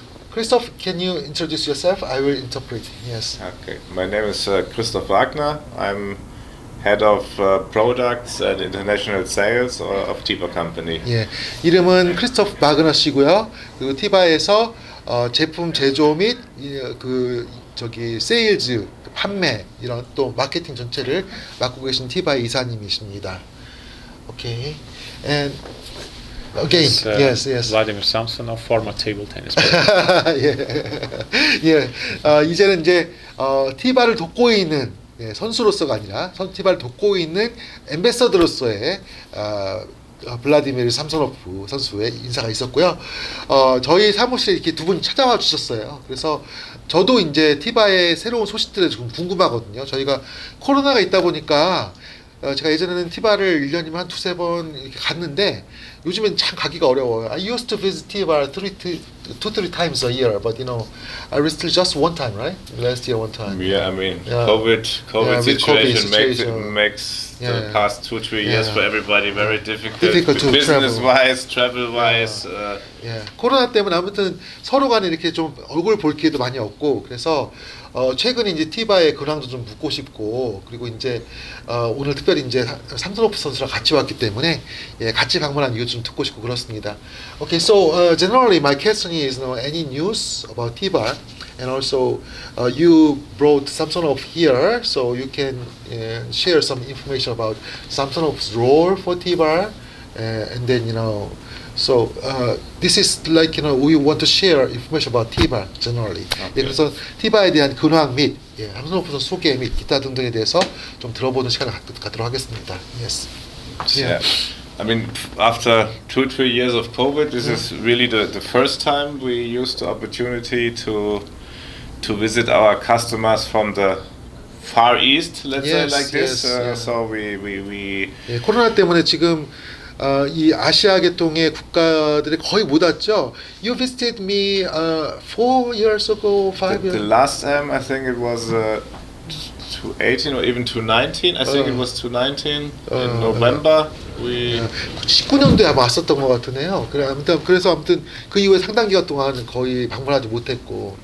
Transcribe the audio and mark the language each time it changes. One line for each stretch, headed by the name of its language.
English: Christoph, can you introduce yourself? I will interpret. Yes. Okay. My name is Christoph Wagner. I'm head of products and international sales of Tibhar company.
Korean: 예, 이름은 크리스토프 바그너 씨고요. 그리고 티바에서 제품 제조 및 세일즈, 판매 이런 또 마케팅 전체를 맡고 계신 티바의 이사님이십니다.
English: Okay. And again, yes. Vladimir Samsonov, former table tennis player.
Korean: 이제는 이제 티바를 돕고 있는 선수로서가 아니라 티바를 돕고 있는 앰베서더로서의 블라디미르 삼소노프 선수의 인사가 있었고요. 저희 사무실에 이렇게 두 분 찾아와 주셨어요. 그래서 저도 이제 티바의 새로운 소식들에 좀 궁금하거든요. 저희가 코로나가 있다 보니까 제가 예전에는 티바를 1년이면 한 두세 번 이렇게 갔는데 요즘엔 참 가기가 어려워요.
English: I used to visit Tibhar 2-3 times a year, but I visited just one time, right? Last year, one time. Yeah, I mean, COVID situation makes the past 2-3 years for everybody very difficult to business-wise, travel-wise.
Korean: 코로나 때문에 아무튼 서로 간에 이렇게 좀 얼굴 볼 기회도 많이 없고 그래서 최근에 이제 티바의 근황도 좀 묻고 싶고 그리고 이제 오늘 특별히 이제 삼소노프 선수랑 같이 왔기 때문에 같이 방문한 이유 좀 듣고 싶고 그렇습니다.
English: Okay, so generally my question is any news about Tibhar, and also you brought Samsonov here, so you can share some information about Samsonov's role for Tibhar, and then So this is like we want to share information about Tibhar generally. Okay.
Korean: 그래서 티바에 대한 근황 및 삼소노프 선수 소개 및 기타 등등에 대해서 좀 들어보는 시간을 갖도록 하겠습니다.
English: Yes. Yeah. I mean, after 2-3 years of COVID, this is really the first time we used the opportunity to visit our customers from the Far East, let's say like this. So we
Korean: 코로나 때문에 지금 이 아시아 계통의 국가들이 거의 못 왔죠.
English: You visited me 4 years ago, 5 years. The last time I think it was 2018 or even 2019. I think it was 2019 in November. We
Korean: 19년도에 아마 왔었던 것 같으네요. 그래서 아무튼 그 이후에 상당 기간 동안 거의 방문하지 못했고.